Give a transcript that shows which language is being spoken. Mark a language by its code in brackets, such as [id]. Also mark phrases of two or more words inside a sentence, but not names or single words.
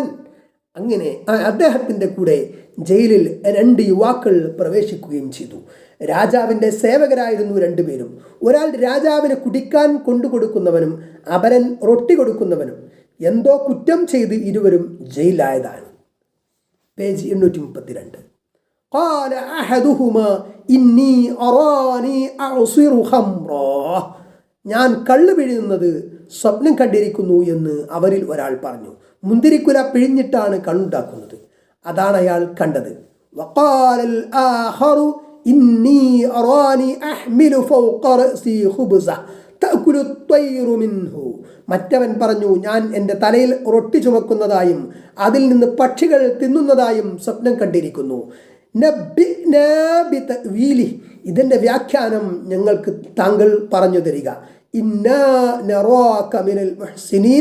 [ml] അങ്ങനെ അദ്ദേഹത്തിൻ്റെ കൂടെ ജയിലിൽ 2 യുവാക്കൾ പ്രവേശിക്കുകയും ചെയ്തു. രാജാവിൻ്റെ സേവകരായിരുന്നു 2 പേരും. ഒരാൾ രാജാവിന് കുടിക്കാൻ കൊണ്ടുകൊടുക്കുന്നവനും അപരൻ റൊട്ടി കൊടുക്കുന്നവനും. എന്തോ കുറ്റം ചെയ്ത് ഇരുവരും ജയിലായതാണ്. പേജ് 832. [ar] قال أحدهما إني أراني أعصر خمرا. [ml] ഞാൻ കള്ള് പിഴിയുന്നത് സ്വപ്നം കണ്ടിരിക്കുന്നു എന്ന് അവരിൽ ഒരാൾ പറഞ്ഞു. മുന്തിരിക്കുല പിഴിഞ്ഞിട്ടാണ് കള്ളുണ്ടാക്കുന്നത്. അതാണ് അയാൾ കണ്ടത്. [ar] وقال الآخر إني أراني أحمل فوق رأسي خبزة تأكل الطير منه. [ml] മറ്റവൻ പറഞ്ഞു, ഞാൻ എൻ്റെ തലയിൽ റൊട്ടി ചുമക്കുന്നതായും അതിൽ നിന്ന് പക്ഷികൾ തിന്നുന്നതായും സ്വപ്നം കണ്ടിരിക്കുന്നു. ഇതിൻ്റെ വ്യാഖ്യാനം ഞങ്ങൾക്ക് താങ്കൾ പറഞ്ഞു തരിക. [ar] إنا نراك من المحسنين.